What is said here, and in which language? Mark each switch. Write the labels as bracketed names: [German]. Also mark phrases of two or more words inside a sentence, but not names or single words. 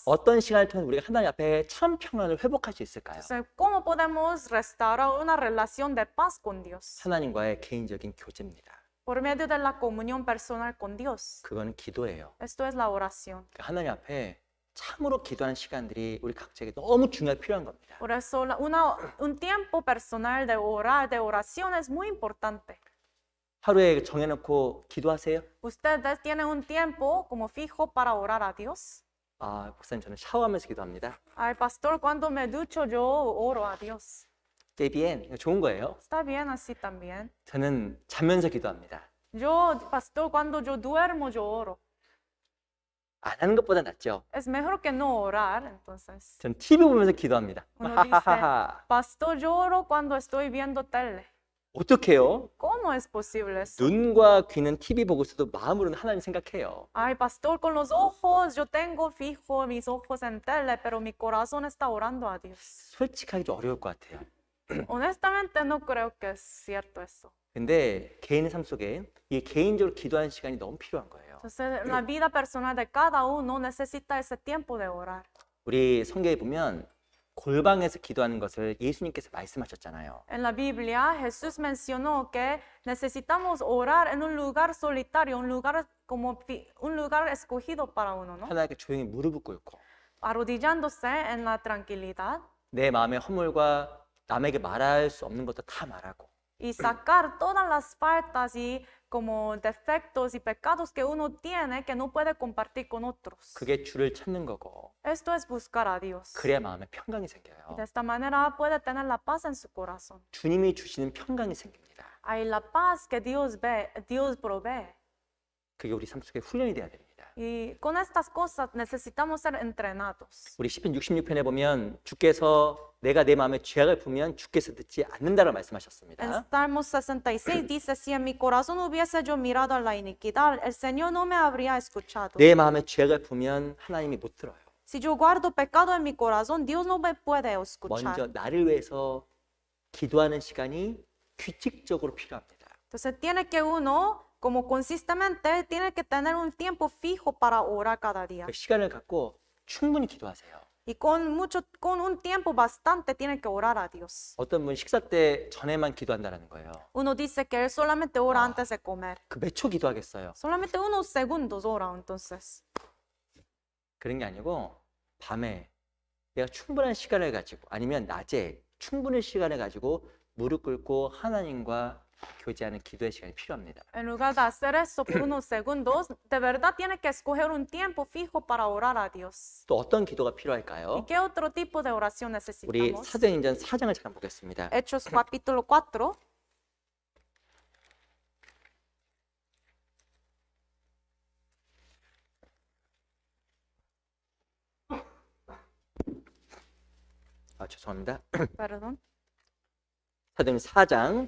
[Korean] 어떤 시간을 통해 우리가 하나님 앞에 참 평안을 회복할 수 있을까요? [Spanish] Entonces, ¿cómo podemos restaurar una relación de paz con Dios? [Korean] 하나님과의 개인적인 교제입니다. [Spanish] Por medio de la comunión personal con Dios. [Korean] 그거는 기도예요. [Spanish] Esto es la oración. [Korean] 그러니까 하나님 앞에 참으로 기도하는 시간들이 우리 각자에게 너무 중요하게 필요한 겁니다. [Spanish] Por eso un tiempo personal de orar, de oración es muy importante. [Korean] 하루에 정해놓고 기도하세요? [Spanish] ¿Ustedes tienen un tiempo como fijo para orar a Dios? [Korean] 아, 목사님 저는 샤워하면서 기도합니다. [Spanish] Ay, pastor, cuando me ducho yo oro a Dios. Qué bien. [Korean] 이거 좋은 거예요. [Spanish] Está bien así también. [Korean] 저는 자면서 기도합니다. [Spanish] Yo, pastor, cuando yo duermo yo oro. [Korean] 안 하는 것보다 낫죠. [Spanish] Es mejor que no orar, entonces. [Korean] 전 TV 보면서 기도합니다. [Spanish] Uno dice, pastor, yo oro cuando estoy viendo tele. [Korean] 어떡해요? [Spanish] ¿Cómo es posible eso? [Korean] 눈과 귀는 TV 보고 있어도 마음으로는 하나님 생각해요. [Spanish] Ay, pastor, con los ojos, yo tengo fijo mis ojos en tele, pero mi corazón está orando a Dios. [Korean] 솔직하기 좀 어려울 것 같아요. [Spanish] Honestamente no creo que es cierto eso. [Korean] 근데 개인의 삶 속에 이 개인적으로 기도하는 시간이 너무 필요한 거예요. [Spanish] Entonces, la vida personal de cada uno necesita ese tiempo de orar. [Korean] 우리 성경에 보면 골방에서 기도하는 것을 예수님께서 말씀하셨잖아요. [Spanish] En la Biblia, Jesús mencionó que necesitamos orar en un lugar solitario, un lugar como un lugar escogido para uno, ¿no? [Korean] 하나님께 조용히 무릎을 꿇고 [Spanish] Arrodillándose en la tranquilidad [Korean] 내 마음의 허물과 남에게 말할 수 없는 것도 다 말하고 [Spanish] y sacar todas las faltas y como defectos y pecados que uno tiene que no puede compartir con otros. [Korean] 그게 주를 찾는 거고 [Spanish] Esto es buscar a Dios. [Korean] 그래야 마음에 평강이 생겨요. [Spanish] De esta manera puede tener la paz en su corazón. [Korean] 주님이 주시는 평강이 생깁니다. [Spanish] Hay la paz que Dios ve, Dios provee. [Korean] 그게 우리 삶 속에 훈련이 돼야 됩니다. [Spanish] Y con estas cosas necesitamos ser entrenados. [Korean] 우리 시편 66편에 보면 주께서 내가 내 마음에 죄악을 품으면 주께서 듣지 않는다라고 [Spanish] En [Korean] 말씀하셨습니다. [Spanish] Salmos 66 dice, si en mi corazón hubiese yo mirado a la iniquidad, el Señor no me habría escuchado. [Korean] 내 마음에 죄악을 품으면 하나님이 못 들어요. [Spanish] Si yo guardo pecado en mi corazón, Dios no me puede escuchar. [Korean] 먼저 나를 위해서 기도하는 시간이 규칙적으로 필요합니다. [Spanish] Entonces tiene que uno, como consistentemente, tiene que tener un tiempo fijo para orar cada día. [Korean] 그 시간을 갖고 충분히 기도하세요. [Spanish] Y con un tiempo bastante tiene que orar a Dios. [Korean] 어떤 분 식사 때 전에만 기도한다는 거예요. [Spanish] Uno dice que él solamente ora antes de comer. [Korean] 그 몇 초 기도하겠어요? [Spanish] Solamente unos segundos ora entonces. [Korean] 그런 게 아니고 밤에 내가 충분한 시간을 가지고 아니면 낮에 충분한 시간을 가지고 무릎 꿇고 하나님과 교제하는 기도의 시간이 필요합니다. [Spanish] En lugar de hacer eso por unos segundos, de verdad tiene que escoger un tiempo fijo para orar a Dios. [Korean] 또 어떤 기도가 [Spanish] ¿Y [Korean] 필요할까요? [Spanish] qué otro tipo de oración [Korean] 우리 [Spanish] necesitamos? [Korean] 사도행전 4장을 잠깐 보겠습니다. [Spanish] Hechos capítulo 4. [Korean] 죄송합니다. [Spanish] Perdón. [Korean] 사도행전 4장